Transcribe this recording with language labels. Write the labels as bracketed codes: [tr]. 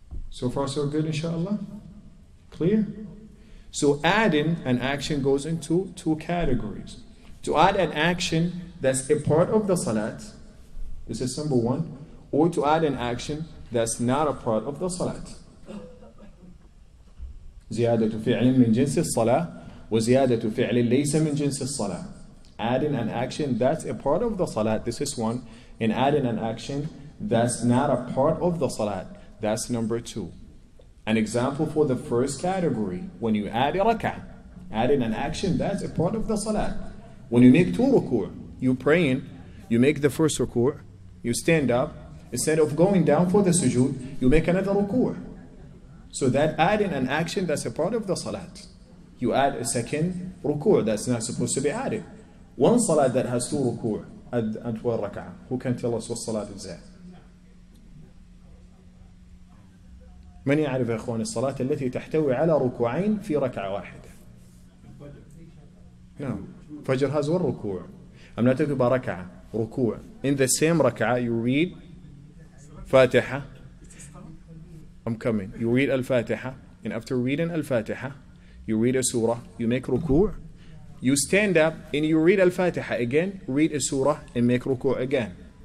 [en] So far so good, inshallah? Clear? So adding an action goes into two categories. To add an action that's a part of the salat, this is number one, or to add an action that's not a part of the salat. [ar] زيادة فعل من جنس الصلاة وزيادة فعل ليس من جنس الصلاة. [en] Adding an action that's a part of the salat, this is one, and adding an action that's not a part of the salat, that's number two. An example for the first category, when you add a rak'ah, adding an action that's a part of the salat. When you make two ruku', you praying, you make the first ruku', you stand up, instead of going down for the sujood, you make another ruku'. So that adding an action that's a part of the salat. You add a second ruku' that's not supposed to be added. One salat that has two ruku' and 12 rak'ah. Who can tell us what salat is that? [ar] من يعرف يا اخوان الصلاة التي تحتوي على ركوعين في ركعة واحدة؟ [en] No. Fajr has one ruku'. I'm not talking about rak'ah. Ruku'. In the same rak'ah you read Fatiha. I'm coming. You read Al-Fatiha, and after reading Al-Fatiha, you read a surah, you make ruku', you stand up and you read Al-Fatiha again, read a surah and make ruku' again.